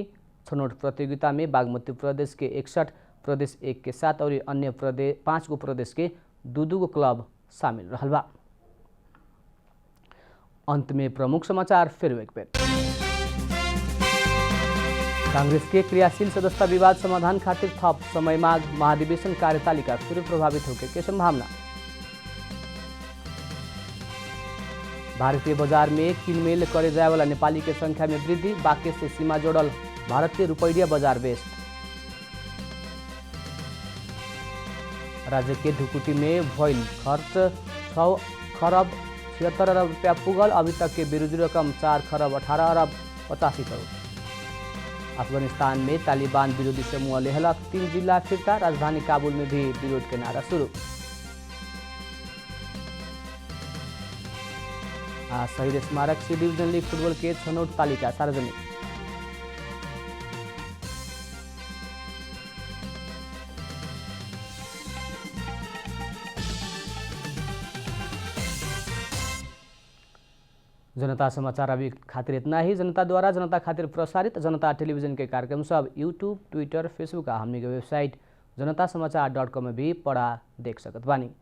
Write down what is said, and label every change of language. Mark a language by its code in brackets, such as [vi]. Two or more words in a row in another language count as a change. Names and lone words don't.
[bho] छनौट प्रतियोगिता में बागमती प्रदेश के 61, प्रदेश 1 के 7 और अन्य 5 गो प्रदेश के 2 गो क्लब शामिल रहल बा। अंत में प्रमुख समाचार फिर एक बेर। कांग्रेस के क्रियाशील सदस्यता विवाद समाधान खातिर थप समय माग। महाधिवेशन कार्यतालिका फिर प्रभावित होके के संभावना। भारतीय बाजार में किनमेल करे जाए वाला नेपाली के संख्या में वृद्धि। बाके से सीमा जोड़ल भारत के रुपैया बाजार बेस्ट। राज्य के ढुकुटी में भइल खर्च 6 खरब 76 अरब रुपया पुगल। अभी तक के विरोधी रकम 4 खरब 18 अरब 85 करोड़। अफगानिस्तान में तालिबान विरोधी समूह लेहलक 3 जिला फिरता। राजधानी काबुल में भी विरोध के नारा शुरू। शहीद स्मारक सी डिवीजन लीग फुटबॉल के छनौट तालिका सार्वजनिक। जनता समाचार अभी खातिर इतना ही। जनता द्वारा जनता खातिर प्रसारित जनता टेलीविजन के कार्यक्रम सब यूट्यूब, ट्विटर, फेसबुक आ हमनी के वेबसाइट जनतासमाचार.com में भी पढ़ा देख सकत बानी।